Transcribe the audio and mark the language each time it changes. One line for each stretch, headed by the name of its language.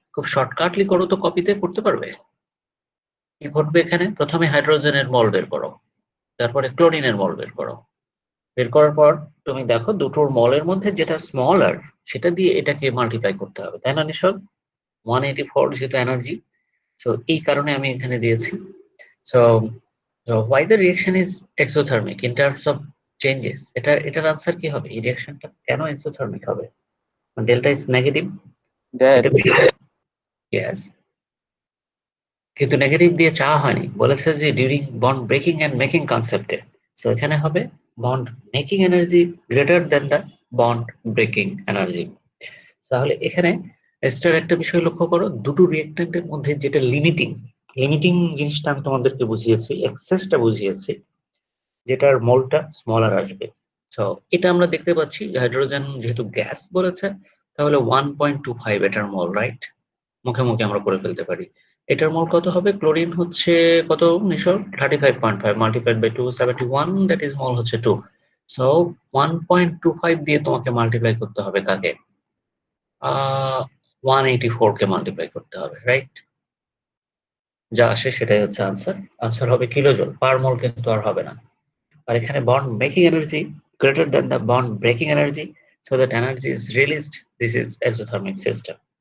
Bangla: খুব শর্টকাটলি করো তো, কপিতে করতে পারবে। কি ঘটবে এখানে, প্রথমে হাইড্রোজেনের মল বের করো, তারপরে ক্লোরিনের মল বের করো। বের করার পর তুমি দেখো দুটোর মলের মধ্যে যেটা স্মলার সেটা দিয়ে এটাকে মাল্টিপ্লাই করতে হবে, তাই না নিশোর? 184 যেহেতু এনার্জি, সো এই কারণে আমি এখানে দিয়েছি।
English: so why the reaction is exothermic in terms of changes,
Bangla: এটার আনসার কি হবে? এই রিঅ্যাকশনটা কেন এক্সোথার্মিক হবে?
English: delta is negative, That
Bangla: এটা ইয়েস, কিন্তু নেগেটিভ দিয়ে চাওয়া হয়নি, বলেছে যে during bond breaking and making কনসেপ্টে। So এখানে হবে bond making energy greater than the bond breaking energy. তাহলে এখানে এক্সট্রা একটা বিষয় লক্ষ্য করো, দুটো রিঅ্যাক্ট্যান্টের মধ্যে যেটা লিমিটিং জিনিসটা আমি তোমাদেরকে বুঝিয়েছি, এক্সেসটা বুঝিয়েছি, যেটার মোলটা স্মলার আসবে। সো এটা আমরা দেখতে পাচ্ছি হাইড্রোজেন যেহেতু গ্যাস বলেছে, তাহলে 1.25 এটার মোল, রাইট? মুখে মুখে আমরা করে ফেলতে পারি। এটার মোল কত হবে? ক্লোরিন হচ্ছে কত নিশোর? 35.5 মাল্টিপ্লাইড বাই 271, দ্যাট ইজ মোল হচ্ছে 2। সো 1.25 দিয়ে তোমাকে মাল্টিপ্লাই করতে হবে কাকে? 184 কে মাল্টিপ্লাই করতে হবে, রাইট? যা আসে সেটাই হচ্ছে আনসার। আনসার হবে কিলোজুল পার মোল, কিন্তু আর হবে না। আর এখানে bond making energy
English: greater than the bond breaking energy, so that energy is released. This is exothermic system.